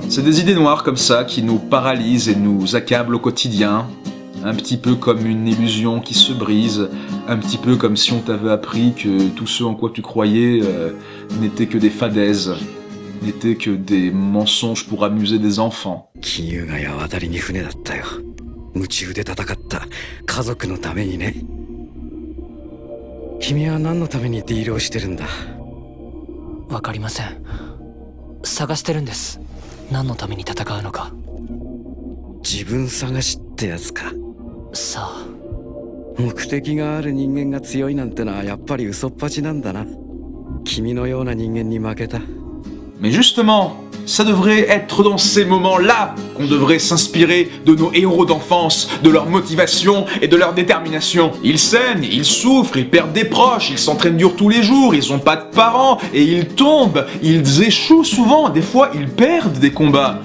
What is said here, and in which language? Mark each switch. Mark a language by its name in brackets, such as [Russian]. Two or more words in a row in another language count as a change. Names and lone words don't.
[French] C'est des idées noires comme ça qui nous paralysent et nous accablent au quotidien. Un petit peu comme une illusion qui se brise, un petit peu comme si on t'avait appris que tout ce en quoi tu croyais n'était que des fadaises, n'était que des mensonges pour amuser des enfants. [Japanese] 金融街は渡りに船だったよ。夢中で戦った家族のためにね。君は何のためにディールをしてるんだ？わかりません。探してるんです。何のために戦うのか。自分探しってやつか。さあ。目的がある人間が強いなんてのはやっぱり嘘っぱちなんだな。君のような人間に負けた。 [French] Mais justement, ça devrait être dans ces moments-là qu'on devrait s'inspirer de nos héros d'enfance, de leur motivation et de leur détermination. Ils saignent, ils souffrent, ils perdent des proches, ils s'entraînent dur tous les jours, ils ont pas de parents, et ils tombent, ils échouent souvent, des fois ils perdent des combats.